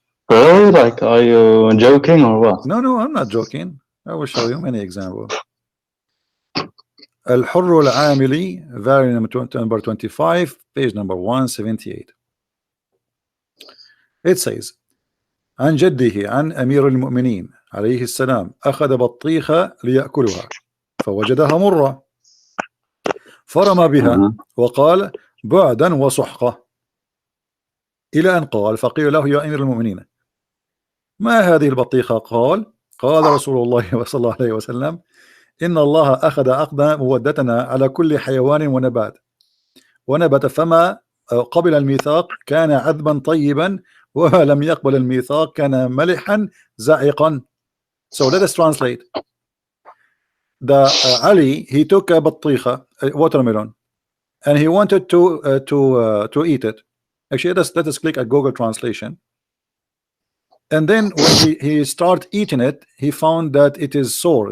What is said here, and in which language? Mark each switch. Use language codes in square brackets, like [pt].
[en] Really? Like, are you joking or what? No, I'm not joking. I will show you many examples. الحر العاملي, variant number 25, page number 178. It says [ar] عن جده عن أمير المؤمنين عليه السلام أخذ بطيخة ليأكلها فوجدها مرة فرمى بها وقال بعدا وسحقة إلى أن قال فقيل له يا أمير المؤمنين ما هذه البطيخة؟ قال رسول الله صلى الله عليه وسلم إن الله أخذ عقد مودتنا على كل حيوان ونبت فما قبل الميثاق كان عذبا طيبا وما لم يقبل الميثاق كان ملحا زائقا. [en] So let us translate. Ali, he took a بطيخة, a watermelon, and he wanted to eat it. Actually, let us click at Google Translation. And then when he started eating it, he found that it is sour.